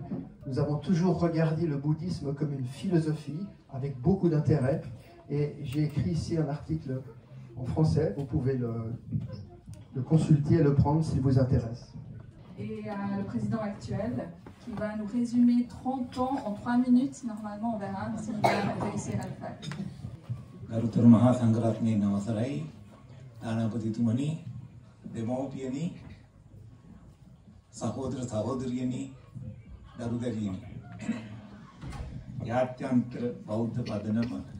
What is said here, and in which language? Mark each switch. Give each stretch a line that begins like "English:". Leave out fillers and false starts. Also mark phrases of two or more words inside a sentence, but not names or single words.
French: Nous avons toujours regardé le bouddhisme comme une philosophie, avec beaucoup d'intérêt, et j'ai écrit ici un article en français, vous pouvez le consulter et le prendre s'il vous intéresse. Et le président actuel qui va nous résumer 30 ans en 3 minutes, normalement on verra s'il va réussir à le faire.
Sinhala: ගරුතර මහා සංඝරත්නයේ නවසරයි දානපතිතුමනි දෙමව්පියනි සහෝදර සහෝදරියනි දරුදරියනි යාත්‍යන්තර බෞද්ධ පදනම